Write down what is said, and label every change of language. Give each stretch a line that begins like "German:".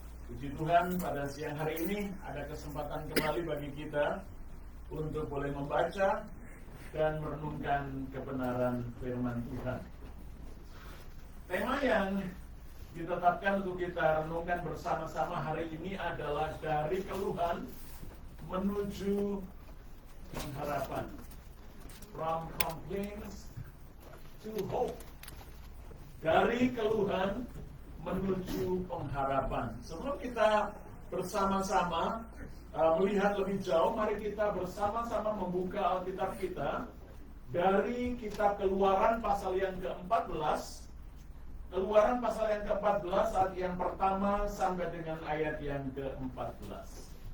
Indonesian: Puji Tuhan, pada siang hari ini ada kesempatan kembali bagi kita untuk boleh membaca dan merenungkan kebenaran firman Tuhan. Tema yang ditetapkan untuk kita renungkan bersama-sama hari ini adalah dari keluhan menuju pengharapan.
English: From complaints to hope.
Indonesian: Dari keluhan menuju pengharapan. Sebelum kita bersama-sama melihat lebih jauh, mari kita bersama-sama membuka Alkitab kita dari kitab Keluaran pasal yang ke-14. Keluaran pasal yang ke-14 ayat yang pertama sampai dengan ayat yang ke-14.